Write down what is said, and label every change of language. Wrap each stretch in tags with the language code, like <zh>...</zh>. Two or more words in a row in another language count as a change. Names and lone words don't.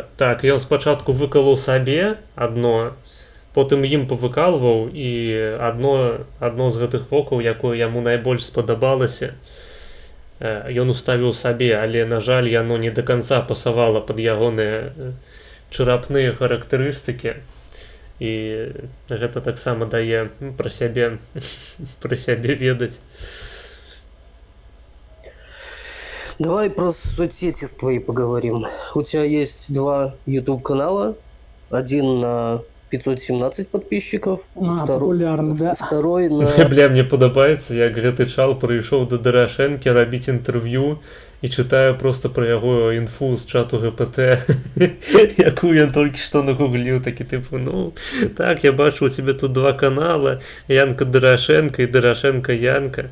<be>Так, ён спачатку выкалаў сабе адно, потым ім павыкалваў, і адно з гэтых вокаў, якое яму найбольш спадабалася, ён уставіў сабе, але, на жаль, яно не да канца пасавала пад ягоныя чарапныя характарыстыкі, і гэта таксама дае пра сябе ведаць.</be> <ru>Давай про соцсети твои поговорим. У тебя есть 2 YouTube канала. Один на 517 подписчиков. Популярны, да. Второй на...</ru> <be>Бля, мне падабаецца, як гэты чал прыйшоў да Дарашэнкі рабіць інтэрв'ю і чытаю просто пра яго інфу з чату ГПТ, якую ён толькі што нагугліў, такі тыпу, ну, так, я бачу,</be> <ru>у тебе тут 2 канала,</ru> <be>Янка Дарашенко і Дарашенко Янка.</be>